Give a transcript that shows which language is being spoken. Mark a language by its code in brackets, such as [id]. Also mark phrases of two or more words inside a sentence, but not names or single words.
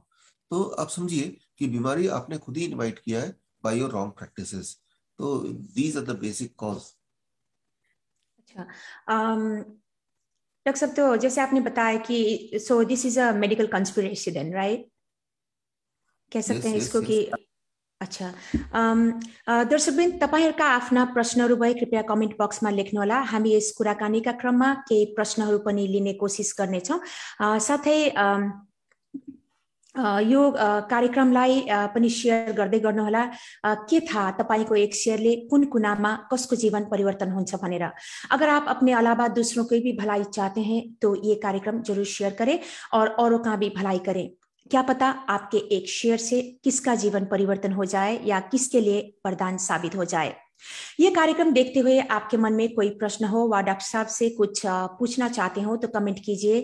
[hi] तो आप समझिए कि बीमारी आपने खुद ही इनवाइट किया है [en] by your wrong practices. तो these are the basic cause. [hi] अच्छा, डॉक्टर साहब, तो जैसे आपने बताया कि [en] so this is a medical conspiracy then, right? [hi] कह सकते यस हैं यस इसको यस। कि अच्छा। [ne] दर्शकवृन्द, तपाईँहरूका आफ्ना प्रश्नहरू भए कृपया कमेन्ट बक्समा लेख्नुहोला। हामी यस कुराकानीका क्रममा केही प्रश्नहरू पनि लिने कोसिस गर्नेछौँ। साथै यो कार्यक्रमलाई पनि सेयर गर्दै गर्नुहोला। के थाहा तपाईँको एक शेयरले कुन कुनामा कसको जीवन परिवर्तन हुन्छ भनेर। [hi] अगर आप अपने अलावा दूसरों की भी भलाई चाहते हैं तो ये कार्यक्रम जरूर शेयर करें और औरों का भी भलाई करें। क्या पता आपके एक शेयर से किसका जीवन परिवर्तन हो जाए या किसके लिए वरदान साबित हो जाए। ये कार्यक्रम देखते हुए आपके मन में कोई प्रश्न हो व डॉक्टर साहब से कुछ पूछना चाहते हो तो कमेंट कीजिए।